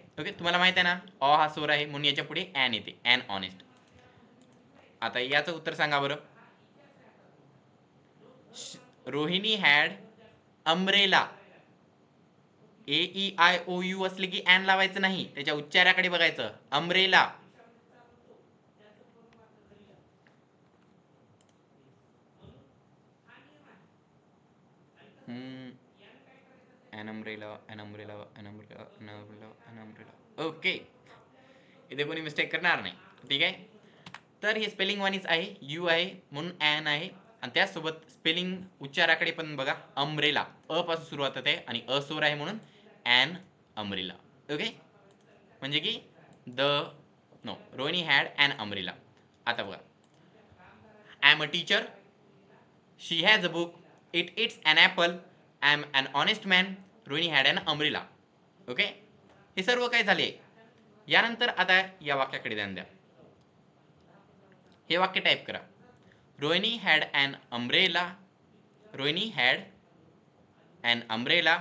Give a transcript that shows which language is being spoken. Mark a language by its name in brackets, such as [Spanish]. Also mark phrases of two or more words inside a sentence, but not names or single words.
[Marathi] ओके, तुम्हाला माहित आहे ना, अ हा स्वर आहे म्हणून याच्या पुढे ॲन येते, [English] and honest. [Marathi] आता याचं उत्तर सांगा बरं. [English] Rohini had umbrella. [Marathi] AEIOU असले की ॲन लावायचं नाही, त्याच्या उच्चाराकडे बघायचं. अम्ब्रेला. [English] an umbrella, an umbrella, an umbrella, an umbrella, an umbrella. [Marathi] ओके, इथे कोणी मिस्टेक करणार नाही. ठीक आहे. तर हे स्पेलिंग वानीच आहे, यू आहे म्हणून ॲन आहे, आणि त्याचसोबत स्पेलिंग उच्चाराकडे पण बघा. अम्ब्रेला अ पासून सुरुवात होते आणि अ स्वर आहे म्हणून [English] an umbrella. [Marathi] ओके, म्हणजे की रोहिणी [English] had an umbrella. [Marathi] आता बघा, [English] I am a teacher, she has a book, it it's an apple, I am an honest man, Rohini had an umbrella. [Marathi] ओके, हे सर्व काय झाले. यानंतर आता या वाक्याकडे ध्यान द्या. हे वाक्य टाईप करा. [English] Rohini had an umbrella. Rohini had an umbrella.